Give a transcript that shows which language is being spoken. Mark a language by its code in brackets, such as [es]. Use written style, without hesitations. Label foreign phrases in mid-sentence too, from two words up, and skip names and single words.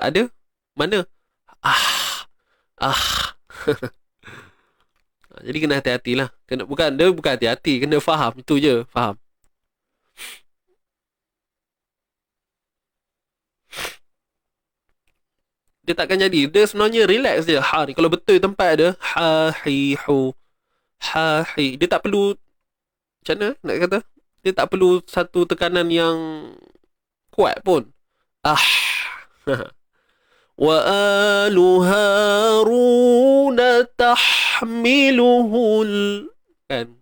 [ms] Ada. Mana? Jadi kena hati-hatilah. Bukan hati-hati, kena faham. Itu je, faham. Dia takkan jadi. Dia sebenarnya relax je. Ha ni kalau betul tempat dia, ha hi hu. Ha hi. Dia tak perlu, macam mana nak kata? Dia tak perlu satu tekanan yang kuat pun. [ar] وآل هارون تحمله. [ms] Kan?